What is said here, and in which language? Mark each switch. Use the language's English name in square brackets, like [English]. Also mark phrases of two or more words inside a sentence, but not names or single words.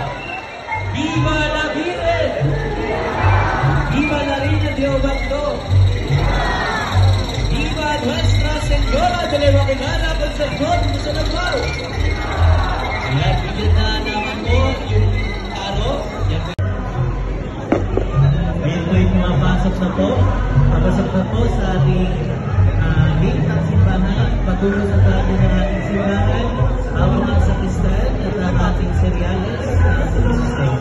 [Spanish] Viva Navide! Viva la Reina de Obando! Viva Nuestra Señora de la Immaculada Concepción de Silangao! [Filipino] Ayan, bigyan na naman po yung araw. Ngayon po ay pumapasok na po. Papasok na po sa ating gate ng simbahan. Patuloy sa tabi ng ating simbahan. Ang mga sakristan at ang ating serialis sa sistema.